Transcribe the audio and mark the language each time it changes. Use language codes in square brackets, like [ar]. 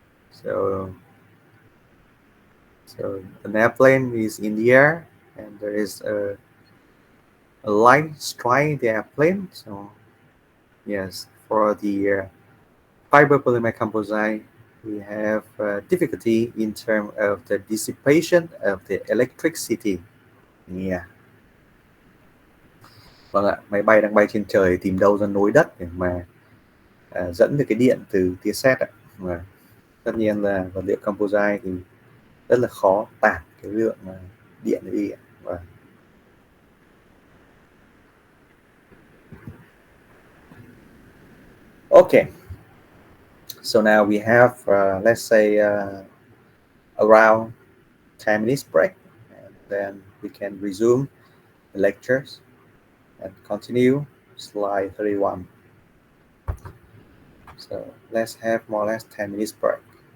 [en] So, so an airplane is in the air, and there is a light strike the airplane. So, yes, for the fiber polymer composite, we have difficulty in terms of the dissipation of the electricity. Yeah. [vi] Vâng ạ, máy bay đang bay trên trời tìm đâu ra nối đất để mà dẫn được cái điện từ tia sét ạ. Và tất nhiên là vật liệu composite thì rất là khó tản cái lượng điện đi ạ. [en] Và okay, so now we have let's say around 10 minutes break, and then we can resume the lectures and continue slide 31. So let's have more or less 10 minutes break.